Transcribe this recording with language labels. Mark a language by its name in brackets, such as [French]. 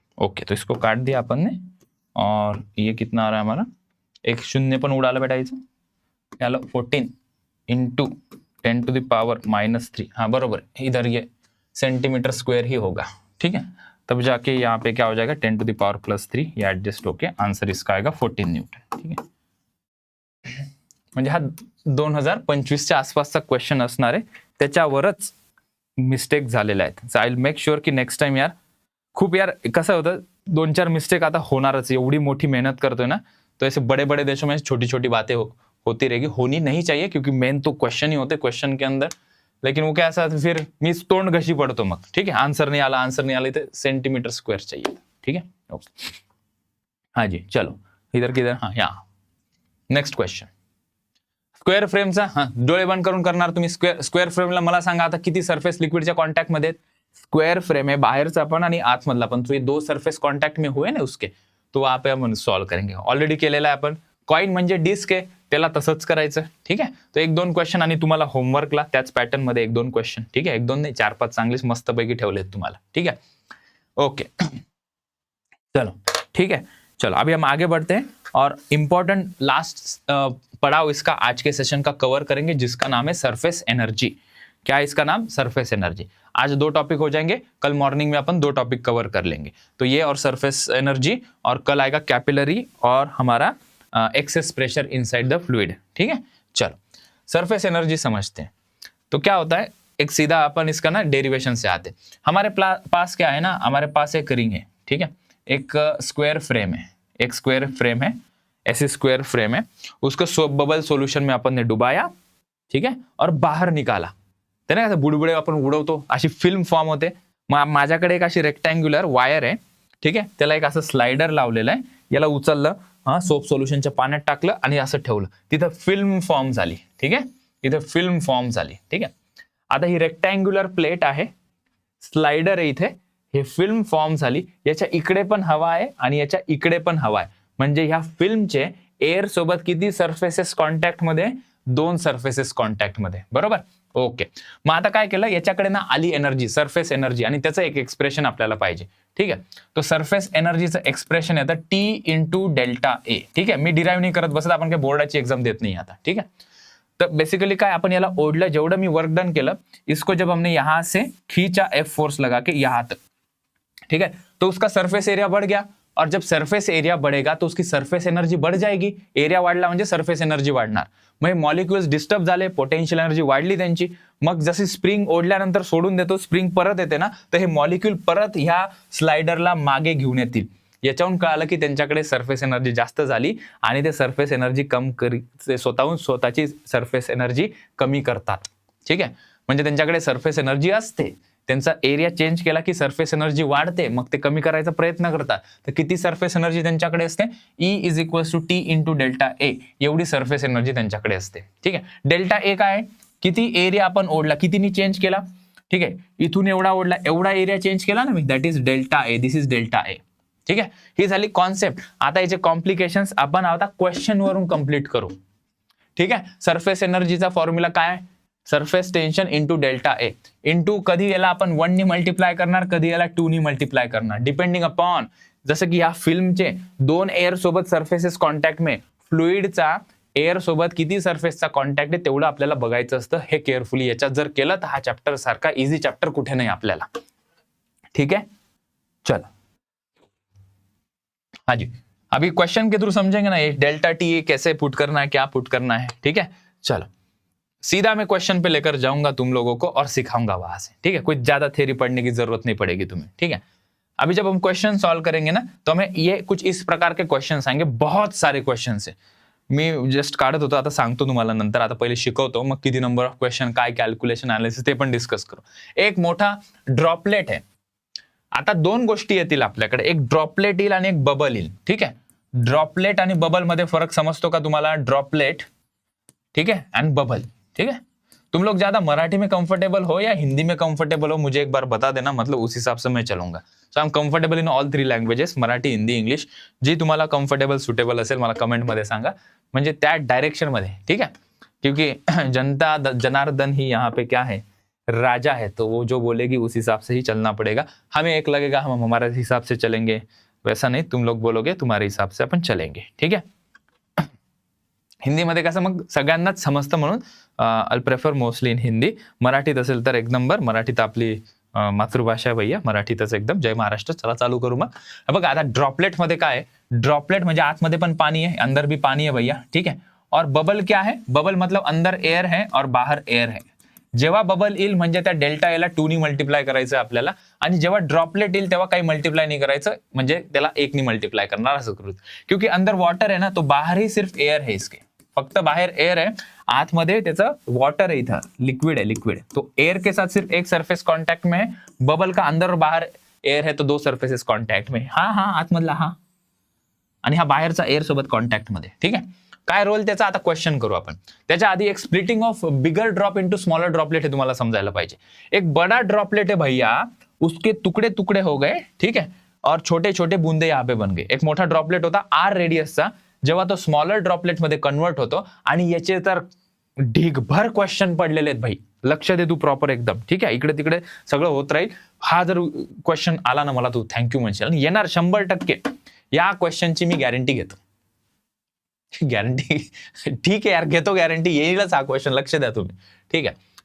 [Hindi] Okay, तो इसको काट दिया अपन ने, और ये कितना आ रहा है हमारा, [Marathi] एक शून्य पण उडाला बेटायचं, याला [Hindi] 14 इंटू 10 टू द पावर -3, हाँ बरोबर, इधर ये सेंटीमीटर स्क्वायर ही होगा, ठीक है, तब जाके यहाँ पे क्या हो जाएगा 10 टू द पावर +3, ये एडजस्ट होके आंसर इसका आएगा 14 न्यूटन, ठीक है। [Marathi] म्हणजे हा 2025च्या आसपासचा क्वेश्चन असणार आहे, त्याच्यावरच मिस्टेक झालेला आहे। [English] so I will make sure की next time [Hindi] यार, [Marathi] खूप यार कसं होतं 2-4 मिस्टेक आता होणारच, एवढी मोठी मेहनत करतोय ना, [Hindi] तो ऐसे बड़े बड़े देशों में छोटी छोटी बातें होती रहेगी, होनी नहीं चाहिए, क्योंकि मेन तो क्वेश्चन ही होते क्वेश्चन के अंदर, लेकिन वो क्या ऐसा [Marathi] फिर मी तोंड घशी पड़तो मग, [Hindi] ठीक है, आंसर नहीं आला तो सेंटीमीटर स्क्वायर चाहिए, ठीक है। [Marathi] ओके हाँ जी, [Hindi] चलो इधर किधर, हाँ यहाँ नेक्स्ट क्वेश्चन, [Marathi] स्क्वेअर फ्रेमचा, हाँ डोळे बंद करून करणार तुम्ही। स्क्वेअर फ्रेमला मला सांगा आता किती सरफेस लिक्विडच्या कॉन्टॅक्ट मध्ये, स्क्वेअर फ्रेम है बाहेरचा पण आणि आतमधला पण, [Hindi] तो ये 2 सरफेस कॉन्टॅक्ट में हुए ना उसके, तो वहां पे हम सॉल्व करेंगे, [Marathi] ऑलरेडी केलेला है अपन, कॉइन म्हणजे डिस्क आहे, त्याला तसंच करायचं. ठीक आहे, तो 1-2 क्वेश्चन आणि तुम्हाला होमवर्कला त्याच पॅटर्न मध्ये 1-2 क्वेश्चन. ठीक आहे, 1-2 नाही 4-5 चांगलेच मस्तपैकी ठेवलेत तुम्हाला. [Hindi] ठीक है, ओके चलो ठीक है, चलो अभी हम आगे बढ़ते हैं और इंपॉर्टेंट लास्ट पड़ाव इसका आज के सेशन का कवर करेंगे, जिसका नाम है सरफेस एनर्जी. क्या है इसका नाम? Surface energy. आज 2 टॉपिक हो जाएंगे, कल मॉर्निंग में अपन 2 टॉपिक कवर कर लेंगे. तो ये और सरफेस एनर्जी, और कल आएगा कैपिलरी और हमारा excess pressure inside the fluid. ठीक है, चलो सरफेस एनर्जी समझते हैं. तो क्या होता है, एक सीधा अपन इसका ना डेरिवेशन से आते. हमारे पास क्या है ना, हमारे पास एक रिंग है. ठीक है, एक स्क्वायर फ्रेम है, एक स्क्वायर फ्रेम है, ऐसे स्क्वायर फ्रेम है, उसको बबल सोल्यूशन में अपन ने डुबाया. ठीक है, और बाहर निकाला. [Marathi] त्याने कसं बुडबुडे आपण उडवतो अशी फिल्म फॉर्म होते. माझ्याकडे एक अशी रेक्टँग्युलर वायर आहे. ठीक आहे, त्याला एक असं स्लाइडर लावलेलं आहे. याला उचललं, सोप सोल्युशनच्या पाण्यात टाकलं आणि असं ठेवलं, तिथं फिल्म फॉर्म झाली. ठीक आहे, इथे फिल्म फॉर्म झाली. ठीक आहे, आता ही रेक्टँग्युलर प्लेट आहे, स्लाइडर आहे इथे, हे फिल्म फॉर्म झाली. याच्या इकडे पण हवा आहे आणि याच्या इकडे पण हवा आहे. म्हणजे ह्या फिल्मचे एअर सोबत किती सरफेसेस कॉन्टॅक्ट मध्ये? 2 सरफेसेस कॉन्टॅक्ट मध्ये. बरोबर, ओके. मग आता काय केलं, याच्याकडे ना आली एनर्जी, सरफेस एनर्जी, आणि त्याचं एक एक्सप्रेशन आपल्याला पाहिजे. ठीक आहे, तो सरफेस एनर्जीचं एक्सप्रेशन येतं T इंटू डेल्टा ए. ठीक आहे, मी डिराईव्ह नाही करत बसत, आपण काही बोर्डाची एक्झाम देत नाही आता. ठीक आहे, तो बेसिकली काय, आपण याला ओढलं, जेवढं मी वर्क डन केलं, [Hindi] इसको जब हमने यहां से खींचा, F फोर्स लगा के यहां तक, ठीक है, तो उसका सरफेस एरिया बढ़ गया. और जब सरफेस एरिया बढ़ेगा तो उसकी सरफेस एनर्जी बढ़ जाएगी. [Marathi] एरिया वाढला म्हणजे सरफेस एनर्जी वाढणार. मग मॉलिक्युल्स डिस्टर्ब झाले, पोटेन्शियल एनर्जी वाढली त्यांची. मग जशी स्प्रिंग ओढल्यानंतर सोडून देतो, स्प्रिंग परत येते ना, तर हे मॉलिक्युल परत ह्या स्लाइडरला मागे घेऊन येतील. याच्यावरून कळालं की त्यांच्याकडे सरफेस एनर्जी जास्त झाली आणि ते सरफेस एनर्जी स्वतःहून स्वतःची सरफेस एनर्जी कमी करतात. ठीक आहे, म्हणजे त्यांच्याकडे सरफेस एनर्जी असते, त्यांचा एरिया चेंज केला की सरफेस एनर्जी वाढते, मग ते कमी करायचा प्रयत्न करतात. तर किती सरफेस एनर्जी त्यांच्याकडे असते? E = T into delta A, एवढी सरफेस एनर्जी त्यांच्याकडे असते. ठीक आहे, डेल्टा ए काय? किती एरिया आपण ओढला, कितीनी चेंज केला. ठीक आहे, इथून एवढा ओढला, एवढा एरिया चेंज केला ना मी, [English] That is delta A. This is delta A. [Marathi] ठीक आहे, ही झाली कॉन्सेप्ट. आता याचे कॉम्प्लिकेशन्स आपण आता क्वेश्चन वरून कंप्लीट करू. ठीक आहे, सरफेस एनर्जीचा फॉर्म्युला काय? Surface tension into delta A. Into कधी याला आपण 1 नी मल्टिप्लाय करणार, कधी याला 2 नी मल्टिप्लाय करणार, डिपेंडिंग अपॉन, जसं की या फिल्मचे 2 एअर सोबत सरफेसेस कॉन्टॅक्ट में, फ्लुइडचा एअर सोबत किती सरफेसचा कॉन्टॅक्ट आहे तेवढं आपल्याला बघायचं असतं. हे केअरफुली याच्यात जर केलं तर हा चॅप्टर सारखा इझी चॅप्टर कुठे नाही आपल्याला. [Hindi] ठीक है, चलो हाँ जी, अभी क्वेश्चन के थ्रू समझेंगे ना, ये डेल्टा टी कैसे पुट करना है, क्या पुट करना है. ठीक है, चलो सीधा मैं क्वेश्चन पे लेकर जाऊंगा तुम लोगों को और सिखाऊंगा वहां से. ठीक है, कुछ ज्यादा थ्योरी पढ़ने की जरूरत नहीं पड़ेगी तुम्हें. ठीक है, अभी जब हम क्वेश्चन सॉल्व करेंगे ना, तो हमें ये कुछ इस प्रकार के क्वेश्चन आएंगे, बहुत सारे क्वेश्चन है. [Marathi] मी जस्ट काढत होतो, आता सांगतो तुम्हाला नंतर. आता पहिले शिकवतो, मग किती नंबर ऑफ क्वेश्चन, काय कॅल्क्युलेशन, अनालिसिस ते पण डिस्कस करू. एक मोठा ड्रॉपलेट आहे. आता 2 गोष्टी येतील आपल्याकडे, एक ड्रॉपलेट येईल आणि एक बबल येईल. ठीक आहे, ड्रॉपलेट आणि बबल मध्ये फरक समजतो का तुम्हाला? [Hindi] ड्रॉपलेट, ठीक है, एंड बबल. ठीक है, तुम लोग ज्यादा मराठी में कंफर्टेबल हो या हिंदी में कंफर्टेबल हो, मुझे एक बार बता देना, मतलब उस हिसाब से मैं चलूंगा. [English] So I am comfortable in all 3 languages, Marathi, Hindi, English. [Marathi] जी तुम्हाला कंफर्टेबल सुटेबल असेल मला कमेंट मध्ये सांगा, म्हणजे त्या डायरेक्शन मध्ये. [Hindi] ठीक है, क्योंकि जनता जनार्दन ही यहाँ पे क्या है, राजा है, तो वो जो बोलेगी उस हिसाब से ही चलना पड़ेगा. हमें एक लगेगा हम हमारे हिसाब से चलेंगे, वैसा नहीं, तुम लोग बोलोगे तुम्हारे हिसाब से अपन चलेंगे. [Marathi] ठीक है, हिंदीमध्ये कसं मग सगळ्यांनाच समजतं, म्हणून [English] I prefer mostly in Hindi. [Marathi] मराठीत असेल तर एक नंबर, मराठीत आपली मातृभाषा आहे भैया, मराठीतच एकदम. जय महाराष्ट्र. चला चालू करू मग. बघा आता ड्रॉपलेट मध्ये काय आहे, ड्रॉपलेट म्हणजे आतमध्ये पण पाणी आहे, [Hindi] अंदर भी पानी है भैया. ठीक है, और बबल क्या है? बबल मतलब अंदर एयर है और बाहर एयर है. [Marathi] जेव्हा बबल येईल म्हणजे त्या डेल्टा एला 2 नी मल्टिप्लाय करायचं आपल्याला, आणि जेव्हा ड्रॉपलेट येईल तेव्हा काही मल्टिप्लाय नाही करायचं, म्हणजे त्याला 1 नी मल्टिप्लाय करणार, असं करू. [Hindi] क्योंकि अंदर वाटर है ना, तो बाहर ही सिर्फ एयर है, इसके फक्त बाहर एयर है, [Marathi] आतमध्ये त्याचं वॉटर है, [Hindi] इथं लिक्विड है, लिक्विड. तो एयर के साथ सिर्फ एक सरफेस कॉन्टैक्ट में है. बबल का अंदर और बाहर एयर है, तो 2 सरफेसेस कॉन्टॅक्ट में. [Marathi] हा आतमधला हा, आणि हा बाहेरचा एयर सोबत कॉन्टॅक्ट मध्ये. ठीक आहे, काय रोल त्याचा आता क्वेश्चन करू आपण. त्याच्या आधी एक splitting of bigger drop into smaller droplet हे तुम्हाला समजायला पाहिजे. [Hindi] एक बड़ा ड्रॉपलेट है भैया, उसके टुकड़े टुकड़े हो गए. ठीक है, और छोटे छोटे बूंदे यहाँ पे बन गए. [Marathi] एक मोठा ड्रॉपलेट होता R रेडियसचा, जेव्हा तो स्मॉलर ड्रॉपलेटमध्ये कन्वर्ट होतो, आणि याचे तर ढीगभर क्वेश्चन पडलेले आहेत भाई, लक्ष दे तू प्रॉपर एकदम, ठीक आहे. इकडे तिकडे सगळं होत राहील. हा जर क्वेश्चन आला ना, मला तू थँक्यू म्हणशील, आणि येणार 100%. या क्वेश्चनची मी गॅरंटी घेतो. गॅरंटी ठीक है यार, घेतो गॅरंटी, येईलच हा क्वेश्चन, लक्ष द्या तुम्ही, ठीक है.